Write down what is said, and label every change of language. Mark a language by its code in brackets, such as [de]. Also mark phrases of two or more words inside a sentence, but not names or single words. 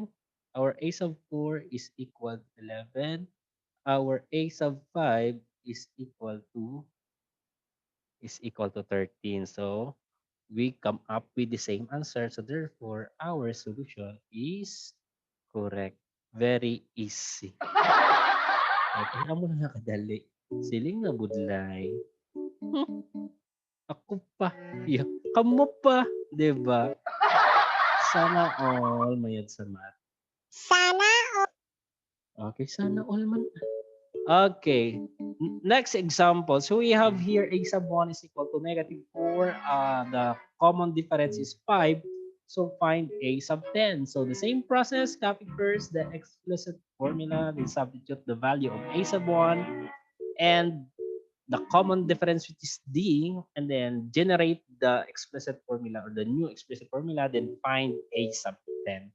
[en] Our a sub 4 is equal to 11. Our a sub 5 is equal to 13. So we come up with the same answer. So therefore, our solution is correct. Very easy. [hil] Okay, amo na nakadali. Siling na budlay. Ako pa. Ya, kamo pa. 'Di ba? [tl] Sana all [hil] mayad sa math. Sana Okay, [tl] sana all [hil] man. Okay. [en] Next example. So we have here a sub 1 is equal to negative 4. The common difference is 5. So find a sub 10. So the same process, copy first the explicit formula, then substitute the value of a sub 1 and the common difference which is D, and then generate the explicit formula or the new explicit formula, then find a sub 10.